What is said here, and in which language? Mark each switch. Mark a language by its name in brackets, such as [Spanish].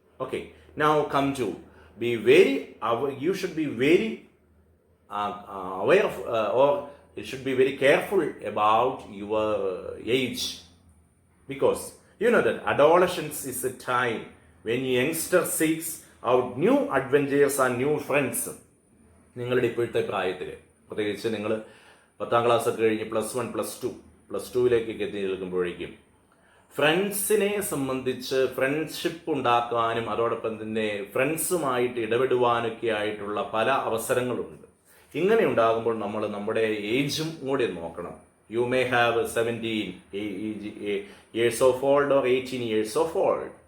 [English] Okay, now come to be very you should be very aware of or you should be very careful about your age, because you know that adolescence is a time when youngster seeks out new adventures and new friends. [Malayalam] നിങ്ങളുടെ ഇപ്പോഴത്തെ പ്രായത്തിൽ, പ്രത്യേകിച്ച് നിങ്ങൾ 10ാം ക്ലാസ്സൊക്കെ കഴിഞ്ഞ് plus ടുവിലേക്കൊക്കെ എത്തി നിൽക്കുമ്പോഴേക്കും ഫ്രണ്ട്സിനെ സംബന്ധിച്ച് ഫ്രണ്ട്ഷിപ്പ് ഉണ്ടാക്കാനും അതോടൊപ്പം തന്നെ ഫ്രണ്ട്സുമായിട്ട് ഇടപെടുവാനൊക്കെ ആയിട്ടുള്ള പല അവസരങ്ങളുണ്ട്. ഇങ്ങനെ ഉണ്ടാകുമ്പോൾ നമ്മൾ നമ്മുടെ ഏജും കൂടി നോക്കണം. [English] You may have 17 years of old or 18 years of old.